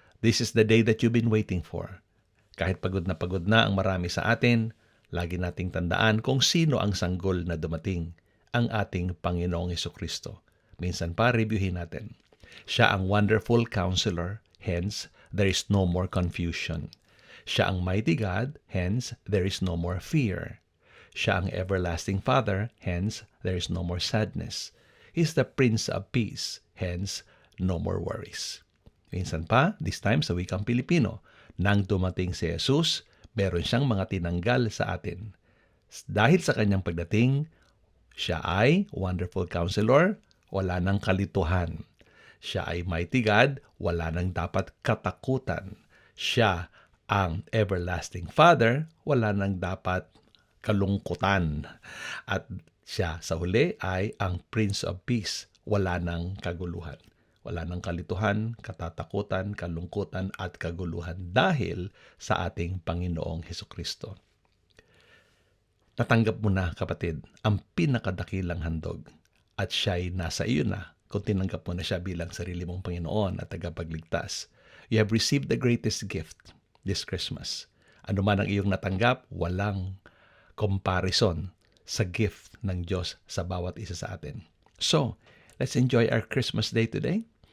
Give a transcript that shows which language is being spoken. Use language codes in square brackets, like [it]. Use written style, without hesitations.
[en] This is the day that you've been waiting for. [tl] Kahit pagod na ang marami sa atin, lagi nating tandaan kung sino ang sanggol na dumating, ang ating Panginoong Jesucristo. Minsan pa, reviewin natin. Siya ang [en] wonderful counselor, hence, there is no more confusion. [tl] Siya ang [en] mighty God, hence, there is no more fear. [tl] Siya ang [en] everlasting Father, hence, there is no more sadness. He's the Prince of Peace, hence, no more worries. [tl] Minsan pa, [en] this time [tl] sa wikang Pilipino, nang dumating si Jesus, meron siyang mga tinanggal sa atin. Dahil sa kanyang pagdating, siya ay wonderful counselor, wala nang kalituhan. Siya ay mighty God, wala nang dapat katakutan. Siya ang everlasting Father, wala nang dapat kalungkutan. At siya sa huli ay ang Prince of Peace, wala nang kaguluhan. Wala nang kalituhan, katatakutan, kalungkutan at kaguluhan dahil sa ating Panginoong Hesukristo. Natanggap mo na, kapatid, ang pinakadakilang handog at siya'y nasa iyo na kung tinanggap mo na siya bilang sarili mong Panginoon at tagapagligtas. [en] You have received the greatest gift this Christmas. [tl] Ano man ang iyong natanggap, walang comparison sa gift ng Diyos sa bawat isa sa atin. [en] So, let's enjoy our Christmas day today.